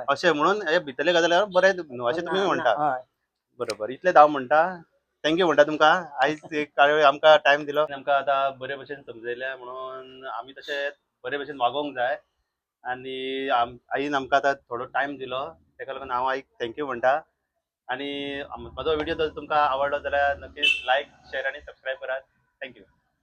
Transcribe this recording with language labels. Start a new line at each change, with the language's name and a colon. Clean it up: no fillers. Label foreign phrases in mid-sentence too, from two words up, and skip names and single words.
Konkani: अशें म्हणून हे भितरले गजाली बरें न्हू अशें तुमी ना म्हणटा. हय. बरोबर. इतलेच हांव म्हणटा. थँक्यू म्हणटा तुमकां. आयज एक काळयो आमकां टायम दिलो. आमकां आतां बरे भशेन समजयलें म्हणून आमी तशें बरे भशेन वागोवंक जाय. आनी आईन आमकां आतां थोडो टायम दिलो. तेका लागून हांव आईक थँक्यू म्हणटा. आणि माझा व्हिडिओ जर तुमका आवडला जाल्यार नक्कीच
English: like share
Konkani: आणि सबस्क्राईब करा. थँक्यू.